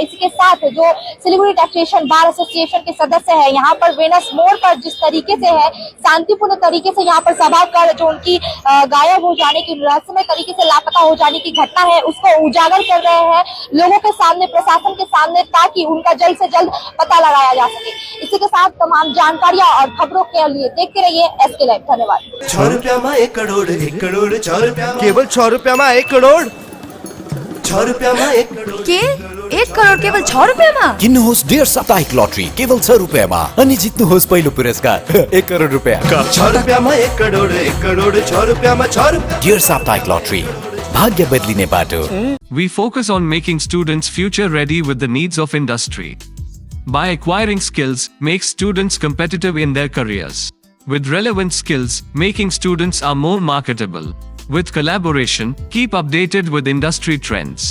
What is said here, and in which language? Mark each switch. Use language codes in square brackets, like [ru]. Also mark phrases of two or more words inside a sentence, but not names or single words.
[hi] इसी के साथ जो सिलीगुड़ी टैक्सेशन बार एसोसिएशन के सदस्य है यहाँ पर वेनस मोड़ पर जिस तरीके से है शांतिपूर्ण तरीके से यहाँ पर सभा कर जो उनकी गायब हो जाने की रहस्यमय तरीके से लापता हो जाने की घटना है उसको उजागर कर रहे हैं लोगों के सामने, प्रशासन के सामने, ताकि उनका जल्द से जल्द पता लगाया जा सके। इसी के साथ तमाम जानकारियां और खबरों के लिए देखते रहिए SK लाइव। धन्यवाद। [ne] 6 रुपया 1 करोड़ 1 करोड़ 6 रुपया केवल 6 रुपया में 1 करोड़ 6 रुपया 1 करोड़ के 1 करोड केवल 6 रुपियाँमा किन्नुहोस् डेढ साप्ताहिक लटरी केवल 6 रुपियाँमा अनि जित्नुहोस् पहिलो पुरस्कार 1 करोड रुपियाँ। 6 रुपया 1 करोड़ 6 रुपया 6 रुपया डेढ साप्ताहिक लटरी भाग्य बदलिने बाटो। [en] We focus on making students future ready with the needs of industry. By acquiring skills, make students competitive in their careers. With relevant skills, making students are more marketable. With collaboration, keep updated with industry trends.